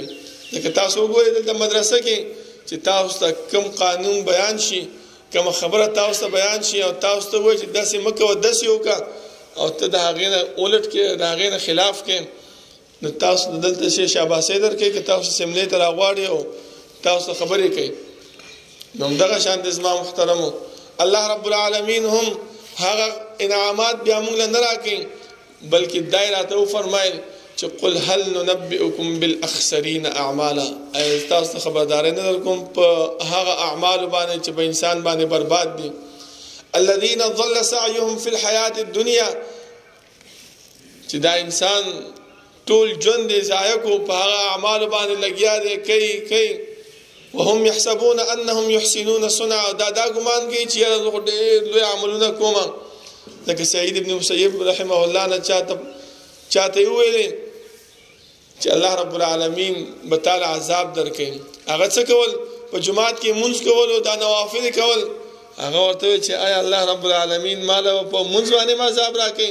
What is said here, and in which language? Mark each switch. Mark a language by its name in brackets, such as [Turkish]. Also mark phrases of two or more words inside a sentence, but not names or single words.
[Pashto] لکه تاسو وګورئ دلته مدرسه کې چې تاسو ته کوم قانون بیان شي، کوم خبره تاسو ته بیان شي او تاسو ته وایي چې داسې مه کوه، داسې وکړه، او ته د هغې نه الټ کې، د هغې نه خلاف کې، نو تاسو دلته شي شاباسۍ درکوي که تاسو سملې ته راغواړئ او تاسو خبرې کوي. نو همدغه شان د زما محترمو الله رب العالمین هم هغه انعامات بیا موږ له نه راکوي، بلکې دا یې راته وفرمایل چې [Arabic] قل هل ننبئکم بالاخسرین اعمالا، [Pashto] ایا تاسو ته خبرداری نه درکوم په هغه اعمالو باندې چې په انسان باندې برباد دي. [Arabic] الذین ضل سعیهم فی الحیات الدنیا، [Pashto] چې دا انسان ټول ژوند یې ضایع کو په هغه اعمالو باندې لګیا دی، کوي [Arabic] وهم يحسبون انهم يحسنون صنعا، [Pashto] دا ګمان کوي چې یاره زه خو ډېر لوی عملونه کوم. لکه سعید ابن مسیب [Arabic] رحمه الله [Pashto] نه چاته یې وویلې چې الله رب العالمین به تعالی عذاب درکوي. هغه څه کول؟ په جماعت کې مونځ کول او دا نوافل کول. هغه ورته وویل چې آیا الله رب العالمین ماله په مونځ باندې ما عذاب راکوي؟